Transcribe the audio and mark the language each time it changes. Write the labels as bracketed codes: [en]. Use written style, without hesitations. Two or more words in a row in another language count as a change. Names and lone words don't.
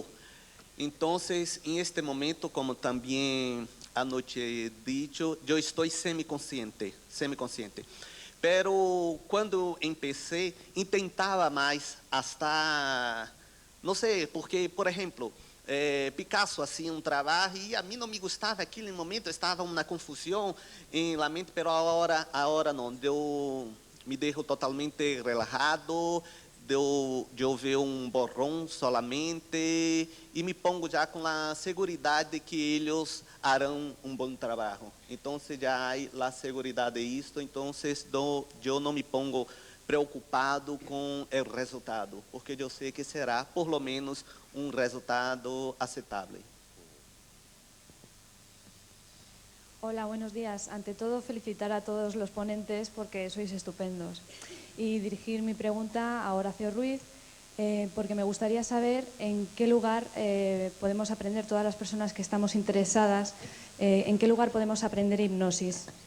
[es] Entonces, en este momento, como también anoche he dicho, yo estoy semiconsciente. Pero cuando empecé, intentaba más hasta, no sé, porque, por ejemplo, Picasso hacía un trabajo y a mí no me gustaba [pt] aquele momento, estava uma confusão em [es] la mente, pero ahora [pt] não, eu [es] me dejo totalmente relajado, [pt] eu ver um borrão solamente e [es] me pongo [pt] já com a seguridade de que eles harão um bom trabalho. Então, já há a seguridade disto, então eu não [es] me pongo [pt] preocupado com o resultado, porque eu sei que será, [es] por lo menos, un resultado aceptable. Hola, buenos días. Ante todo, felicitar a todos los ponentes porque sois estupendos. Y dirigir mi pregunta a Horacio Ruiz, porque me gustaría saber en qué lugar podemos aprender, todas las personas que estamos interesadas, en qué lugar podemos aprender hipnosis.